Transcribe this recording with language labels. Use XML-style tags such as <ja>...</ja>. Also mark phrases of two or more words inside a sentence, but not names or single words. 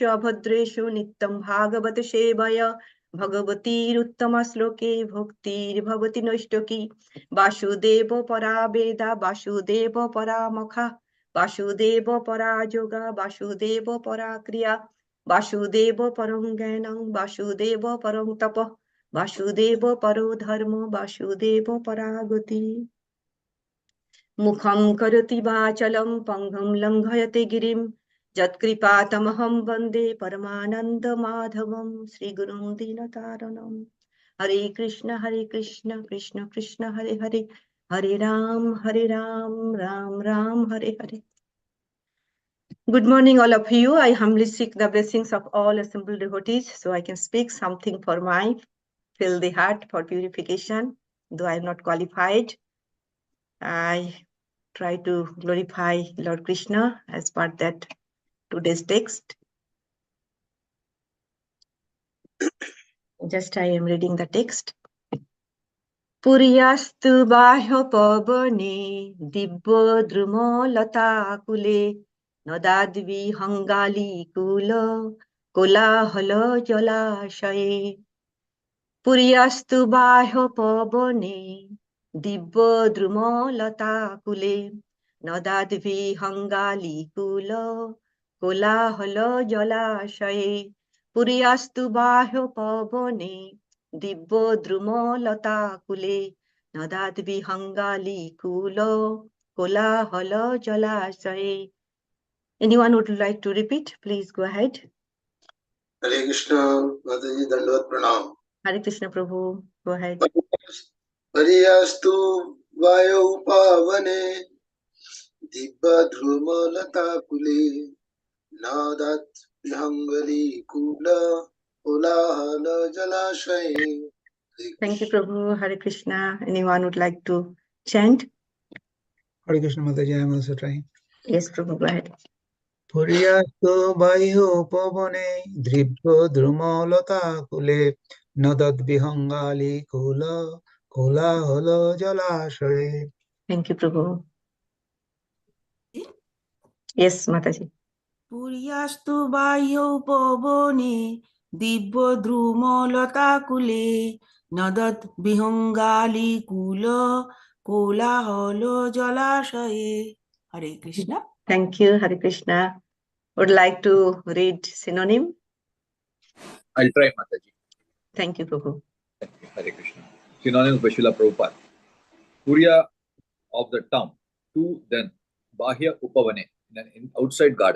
<sa>अभद्रेषु नित्यं भागवत सेवया भगवतीरुत्तमश्लोके भक्तिर्भवति नैष्टकी वासुदेव परा वेदा वासुदेव परा मखा वासुदेव परा योगा वासुदेव परा क्रिया वासुदेव परं ज्ञानं वासुदेव परं तपः वासुदेव परो धर्म वासुदेव परा गति मुखं करोति वाचलं पङ्गुं लङ्घयते गिरिं यत्कृपातमहं वन्दे परमानन्दमाधवं श्रीगुरुं दीनतारणं हरे कृष्ण कृष्ण कृष्ण हरे हरे हरे राम राम राम हरे हरे.</sa> <en>Good morning, all of you. I humbly seek the blessings of all assembled devotees so I can speak something for my fill the heart for purification. Though I am not qualified, I try to glorify Lord Krishna as per that today's text. Just I am reading the text.</en> <sa>पुरियास्तु बाह्यो पवने दिब्बो द्रुमो लता कुले নদাদ্বি হঙ্গালি কুল কোলাহল জলাশয়ে পুরিয়াস্তু বাহ্য পবনে দিব্য দ্রুমলতা কুলে নদাদ্বি হঙ্গালি কুল কোলাহল জলাশয়ে পুরিয়াস্তু বাহ্য পবনে দিব্য দ্রুমলতা কুলে নদাদ্বি হঙ্গালি কুল কোলাহল জলাশয়ে.</sa> <en>Anyone would like to repeat? Please go ahead. Hare Krishna, Mataji, Dandavat Pranam. Hare Krishna Prabhu, go ahead.</en> <sa>Pariyastu Vayo Pavane Dibba Dhrumalata Kule Nadat Vihangali Kula Olahala Jalashaye.</sa> <en>Thank you Prabhu. Hare Krishna. Anyone would like to chant? Hare Krishna Mataji, I am also trying. Yes Prabhu, go ahead.</en> <sa>Puryasto baihyo pavane dribbo drumolata kule nadad vihangali kula kola holo jalashaye.</sa> <en>Thank you Prabhu. Yes Mataji.</en> <sa>পুরিয়াস্তু বাহ্য পবনে দিব্য দ্রুমলতা কুলে নদত বিহঙ্গালি কুল কোলাহল জলাশয়ে. হরে কৃষ্ণ.</sa> <en>Thank you Hare Krishna. Would like to read synonym? I'll try, Mataji. Thank you Prabhu. Hare Krishna. Synonyms by Srila Prabhupada. Purya of the town. Two, then Bahya Upavane, in an outside garden.</en>